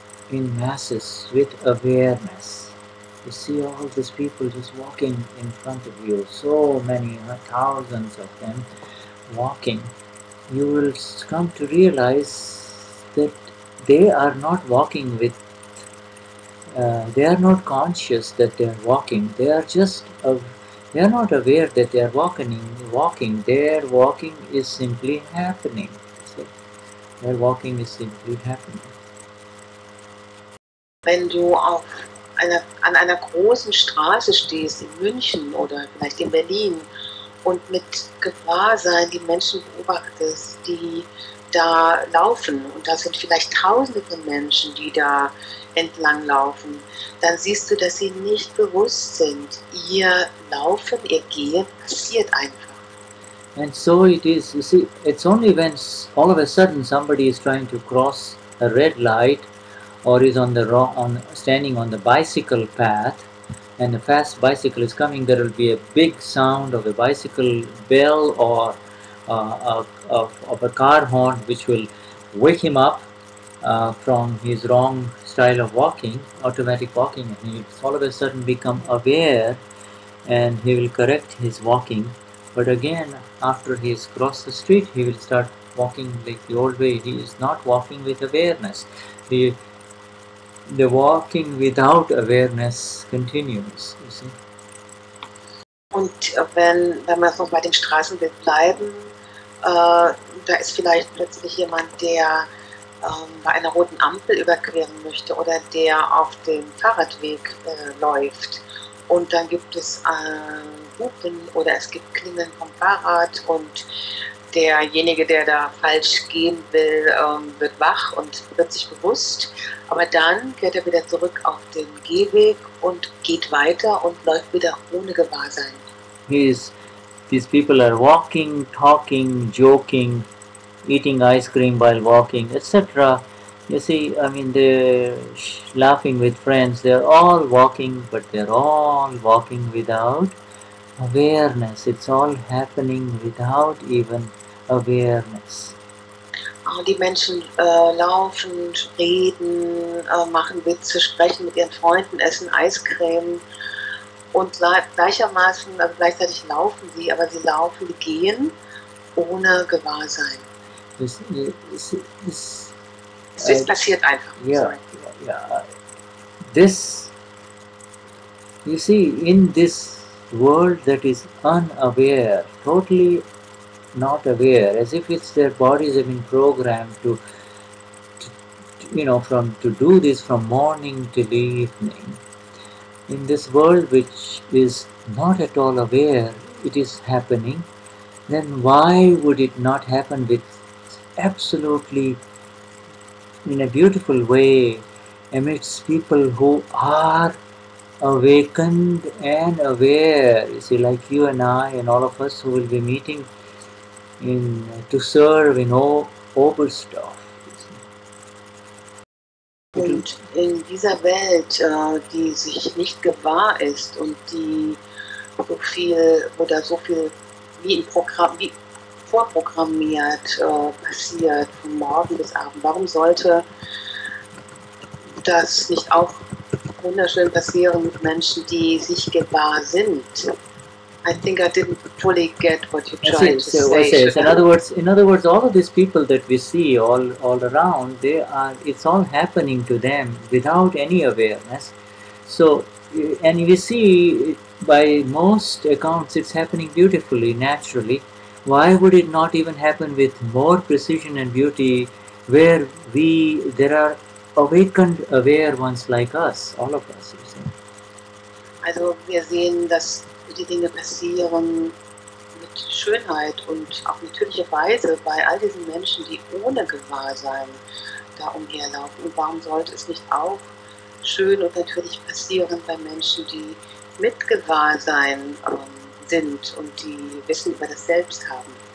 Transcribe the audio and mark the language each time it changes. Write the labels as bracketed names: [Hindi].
[English] in masses with awareness, you see all these people just walking in front of you, so many, thousands of them walking, you will come to realize that they are not walking with, they are not conscious that they are walking. They are just, they are not aware that they are walking. Their walking is simply happening. So, their walking is simply happening. [German] Wenn du an einer großen Straße stehst in München oder vielleicht in Berlin und mit Gewahrsein die Menschen beobachtest, die da laufen, und da sind vielleicht Tausende von Menschen, die da entlang laufen, dann siehst du, dass sie nicht bewusst sind. Ihr Laufen, ihr Gehen passiert einfach. [English] And so it is, you see, it's only when all of a sudden somebody is trying to cross a red light or is standing on the bicycle path, and a fast bicycle is coming, there will be a big sound of a bicycle bell or of a car horn, which will wake him up from his wrong style of walking, automatic walking, and he will all of a sudden become aware, and he will correct his walking. But again, after he has crossed the street, he will start walking like the old way. He is not walking with awareness. The walking without awareness continues, you see. [German] Und wenn wir noch bei dem Straßenbild bleiben, da ist vielleicht plötzlich jemand, der bei einer roten Ampel überqueren möchte oder der auf dem Fahrradweg läuft. Und dann gibt es Hupen oder es gibt Klingeln vom Fahrrad und derjenige, der da falsch gehen will, wird wach und wird sich bewusst. Aber dann kehrt er wieder zurück auf den Gehweg und geht weiter und läuft wieder ohne Gewahrsein. [English] These people are walking, talking, joking, eating ice cream while walking, etc. You see, I mean, they're laughing with friends. They're all walking, but they're all walking without awareness. It's all happening without even awareness. [German] Die Menschen laufen, reden, machen Witze, sprechen mit ihren Freunden, essen Eiscreme und gleichzeitig laufen sie, aber sie gehen ohne Gewahrsein. [English] This, this, [German] Es ist passiert einfach. yeah, yeah. [English] This, you see, in this world that is unaware, totally not aware, as if it's their bodies have been programmed from to do this from morning till evening. In this world which is not at all aware it is happening, then why would it not happen with absolutely in a beautiful way amidst people who are awakened and aware? You see, like you and I and all of us who will be meeting in to serve in Oberstdorf. [German] Und in dieser Welt, die sich nicht gewahr ist und die so viel oder so viel wie im Programm, wie vorprogrammiert passiert, von morgen bis abend. Warum sollte das nicht auch wunderschön passieren mit Menschen, die sich gewahr sind? [English] I think I didn't fully get what you tried to say. In other words, all of these people that we see all around, it's all happening to them without any awareness. So, and we see by most accounts it's happening beautifully, naturally. Why would it not even happen with more precision and beauty where there are awakened, aware ones like us, all of us, you see? [German] Also wir sehen, dass die Dinge passieren mit Schönheit und auf natürliche Weise bei all diesen Menschen, die ohne Gewahrsein da umherlaufen. Und warum sollte es nicht auch schön und natürlich passieren bei Menschen, die mit Gewahrsein sind und die Wissen über das Selbst haben?